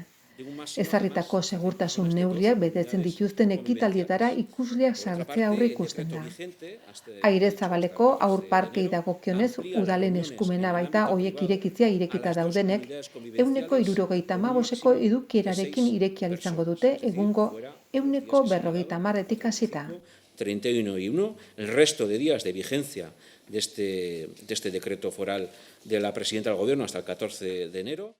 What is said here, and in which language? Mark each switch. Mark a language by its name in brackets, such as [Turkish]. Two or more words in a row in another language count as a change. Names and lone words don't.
[Basque] Ezarritako segurtasun neurriak betetzen dituzten ekitaldietara ikusleak sartzea aurreikusten da. Aire zabaleko haur parkei dagokionez udalen eskumena baita hoiek irekitzea irekita daudenek 75%eko edukierarekin ireki ahal izango dute egungo 150%tik hasita. [Spanish] 31 y 1, el resto de días de vigencia de este decreto foral de la presidenta del Gobierno hasta el 14 de enero.